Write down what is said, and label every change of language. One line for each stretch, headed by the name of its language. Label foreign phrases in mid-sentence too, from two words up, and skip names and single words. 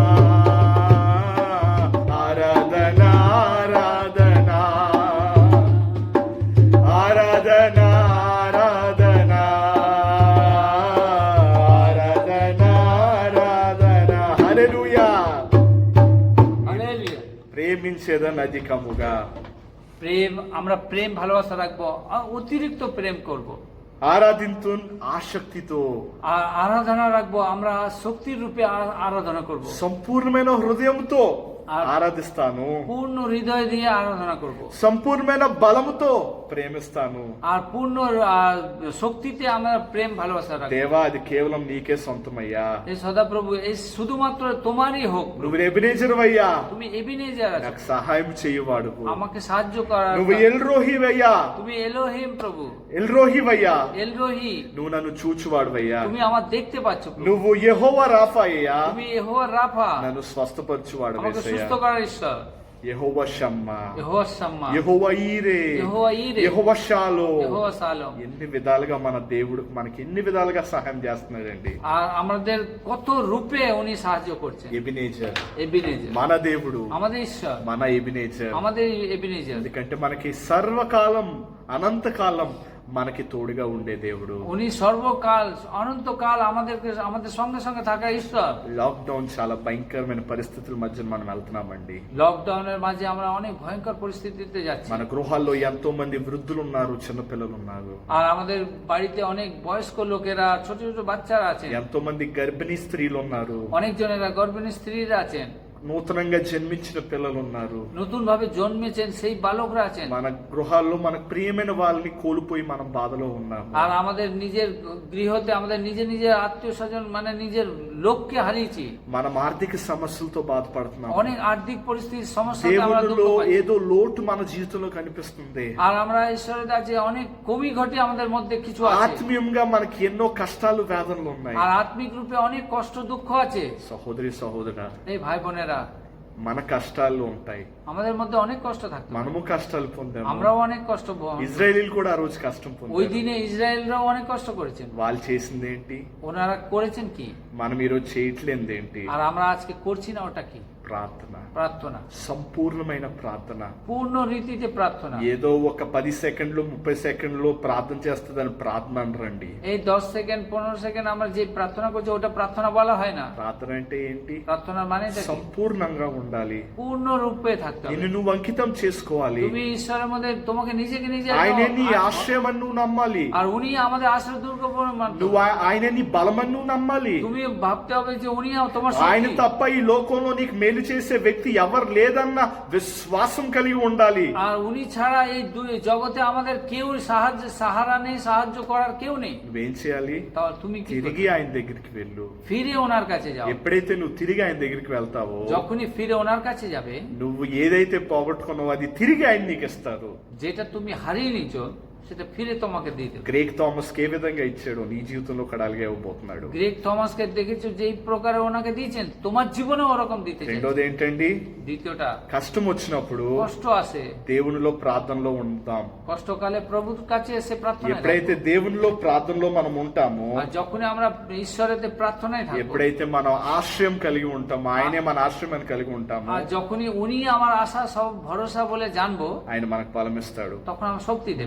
Telugu: ఆరాధన ఆరాధన ఆరాధన ఆరాధన ఆరాధన ఆరాధన హల్లెలూయా
Bangla: হালেলুয়া।
Telugu: প্রেমিంచేదন అధికముగా
Bangla: প্রেম, আমরা প্রেম ভালোবাসা রাখবো, অতিরিক্ত প্রেম করব।
Telugu: ఆరాధింతున్ ఆసక్తితో
Bangla: আর আরাধনা রাখবো, আমরা শক্তির রূপে আরাধনা করব।
Telugu: సంపూర్ణమైన హృదయంతో ఆరాధిస్తాను
Bangla: পূর্ণ হৃদয় দিয়ে আরাধনা করব।
Telugu: సంపూర్ణమైన బలముతో ప్రేమిస్తాను
Bangla: আর পূর্ণ শক্তিতে আমরা প্রেম ভালোবাসা রাখবো।
Telugu: దేవా అది కేవలం నీకే సొంతమయ్యా
Bangla: এই সদাপ্রভু, এই শুধুমাত্র তোমারই হোক।
Telugu: నువ్వు ఎబినేజర్ అయ్యా
Bangla: তুমি এবিনেজার আছো,
Telugu: నాకు సహాయం చేయవాడు
Bangla: আমাকে সাহায্য করার।
Telugu: నువ్వు ఎల్రోహివయ్యా
Bangla: তুমি এলোহিম ప్రভু,
Telugu: ఎల్రోహివయ్యా
Bangla: এলরোহি,
Telugu: నువ్వు నన్ను చూచువాడువయ్యా
Bangla: তুমি আমার দেখতে পাচ্ছ প্রভু।
Telugu: నువ్వు యెహోవా రాఫా అయ్యా
Bangla: তুমি యెহোవా রাফা,
Telugu: నన్ను స్వస్థపరచువాడు
Bangla: আমাকে সুস্থ করার ঈশ্বর।
Telugu: యెహోవా షమ్మా
Bangla: యెహోవా షమ్మా,
Telugu: యెహోవా ఈరే
Bangla: యెహోవా ఈరే,
Telugu: యెహోవా షాలో
Bangla: యెహోవా షాలోమ్।
Telugu: ఎన్ని విధాలుగా మన దేవుడు మనకి ఎన్ని విధాలుగా సహాయం చేస్తున్నాడండి
Bangla: আর আমাদের কত রূপে উনি সাহায্য করছেন।
Telugu: ఎబినేజర్
Bangla: এবিনেজার
Telugu: మన దేవుడు
Bangla: আমাদের ঈশ্বর,
Telugu: మన ఎబినేజర్
Bangla: আমাদের এবিনেজার।
Telugu: ఎందుకంటే మనకి సర్వకాలం అనంతకాలం మనకి తోడుగా ఉండే దేవుడు
Bangla: উনি সর্বকাল অনন্তকাল আমাদের সঙ্গে সঙ্গে থাকা ঈশ্বর।
Telugu: లాక్డౌన్ చాలా భయంకరమైన పరిస్థితుల మధ్య మనం వెళ్తున్నామండి
Bangla: লকডাউনের মাঝে আমরা অনেক ভয়ঙ্কর পরিস্থিতিতে যাচ্ছি।
Telugu: మన గృహాల్లో ఎంతో మంది వృద్ధులు ఉన్నారు చిన్నపిల్లలు ఉన్నారు
Bangla: আর আমাদের বাড়িতে অনেক বয়স্ক লোকেরা, ছোট ছোট বাচ্চারা আছেন,
Telugu: ఎంతో మంది గర్భిణీ స్త్రీలు ఉన్నారు
Bangla: অনেকজনেরা গর্ভিণী স্ত্রীরা আছেন,
Telugu: నూతనంగా జన్మించిన పిల్లలు ఉన్నారు
Bangla: নতুন ভাবে জন্মেছেন সেই বালকরা আছেন।
Telugu: మన గృహాల్లో మనకు ప్రియమైన వాళ్ళని కోల్పోయి మనం బాధలో ఉన్నాము
Bangla: আর আমাদের নিজের গৃহতে আমাদের নিজের আত্মীয় স্বজন, মানে নিজের লোককে হারিয়েছি।
Telugu: మనం ఆర్థిక సమస్యలతో బాధపడుతున్నాం
Bangla: অনেক আর্থিক পরিস্থিতির সমস্যাতে আমরা দুঃখ
Telugu: దేవుడిలో
Bangla: পাচ্ছি।
Telugu: ఏదో లోటు మన జీవితంలో కనిపిస్తుంది
Bangla: আর আমরা ঈশ্বরের কাছে অনেক কমি ঘটে আমাদের মধ্যে কিছু আছে।
Telugu: ఆత్మీయంగా మనకి ఎన్నో కష్టాలు వేదనలు ఉన్నాయి
Bangla: আর আত্মিক রূপে অনেক কষ্ট দুঃখ আছে।
Telugu: సహోదరి సహోదరా
Bangla: এই ভাই বোনেরা,
Telugu: మన కష్టాలు ఉంటాయి
Bangla: আমাদের মধ্যে অনেক কষ্ট থাকতো,
Telugu: మనము కష్టాలు పొందాము
Bangla: আমরাও অনেক কষ্ট
Telugu: ఇజ్రాయేలీలు కూడా ఆ రోజు కష్టం
Bangla: ওই
Telugu: పొందారు
Bangla: দিনে ইসরায়েলরাও অনেক কষ্ট করেছেন।
Telugu: వాళ్ళు చేసింది ఏంటి
Bangla: ওনারা করেছেন কি,
Telugu: మనం ఈరోజు చేయట్లేదు ఏంటి
Bangla: আর আমরা আজকে করছি না ওটা কি?
Telugu: ప్రార్థన
Bangla: প্রার্থনা,
Telugu: సంపూర్ణమైన ప్రార్థన
Bangla: পূর্ণ রীতিতে প্রার্থনা।
Telugu: ఏదో ఒక 10 సెకండ్లు 30 సెకండ్లు ప్రార్థన చేస్తుందని ప్రార్థన అనరండి
Bangla: এই 10 সেকেন্ড 15 সেকেন্ড আমরা যে প্রার্থনা করছি ওটা প্রার্থনা বলা হয় না।
Telugu: ప్రార్థన అంటే ఏంటి
Bangla: প্রার্থনার মানে এটা কি?
Telugu: సంపూర్ణంగా ఉండాలి
Bangla: পূর্ণ রূপে থাকতে হবে।
Telugu: నిన్ను నువ్వు అంకితం చేసుకోవాలి
Bangla: তুমি ঈশ্বরের মধ্যে তোমাকে নিজেকে নিজে
Telugu: ఆయనే నీ
Bangla: একদম
Telugu: ఆశ్రయం అని నువ్వు నమ్మాలి
Bangla: আর উনি আমাদের আশ্রয় দুর্গ
Telugu: నువ్వు ఆయన నీ బలమని నువ్వు నమ్మాలి
Bangla: তুমি ভাবতে হবে যে উনি তোমার
Telugu: ఆయన
Bangla: শক্তি।
Telugu: తప్ప ఈ లోకంలో నీకు మేలు చేసే వ్యక్తి ఎవరు లేదన్న విశ్వాసం కలిగి ఉండాలి
Bangla: আর উনি ছাড়া এই জগতে আমাদের কেউ সাহারা নেই, সাহায্য করার কেউ নেই।
Telugu: నువ్వేం చేయాలి
Bangla: তাহলে তুমি কি
Telugu: తిరిగి ఆయన దగ్గరికి వెళ్ళు
Bangla: ফিরে ওনার কাছে যাও।
Telugu: ఎప్పుడైతే నువ్వు తిరిగి ఆయన దగ్గరికి వెళ్తావో
Bangla: যখনই ফিরে ওনার কাছে যাবে,
Telugu: నువ్వు ఏదైతే పోగొట్టుకున్నావో అది తిరిగి ఆయన నీకు ఇస్తారు
Bangla: যেটা তুমি হারিয়ে নিচ্ছ সেটা ফিরে তোমাকে দিয়ে দেবে।
Telugu: గ్రేక్ థామస్ కి ఏ విధంగా ఇచ్చాడో నీ జీవితంలో కూడా అలాగే ఇవ్వబోతున్నాడు.
Bangla: গ্রেগ থমাসকে দেখেছো যেই প্রকারে ওনাকে দিয়েছেন, তোমার জীবনে ওরকম দিতে চাই।
Telugu: రెండోది ఏంటండి?
Bangla: দ্বিতীয়টা,
Telugu: కష్టం వచ్చినప్పుడు
Bangla: কষ্ট আসে,
Telugu: దేవునిలో ప్రార్థనలో ఉంటాం.
Bangla: কষ্টকালে প্রভুর কাছে এসে প্রার্থনা
Telugu: ఎప్పుడైతే దేవునిలో ప్రార్థనలో మనం ఉంటామో,
Bangla: আর যখনই আমরা ঈশ্বরেতে প্রার্থনায় থাকবো,
Telugu: ఎప్పుడైతే మనం ఆశ్రయం కలిగి ఉంటామో, ఆయనే మన ఆశ్రయం అని కలిగి ఉంటామో,
Bangla: আর যখনই উনি আমার আশা সব ভরসা বলে জানবো,
Telugu: ఆయన మనకు బలం ఇస్తాడు.
Bangla: তখন আমরা শক্তি দেব।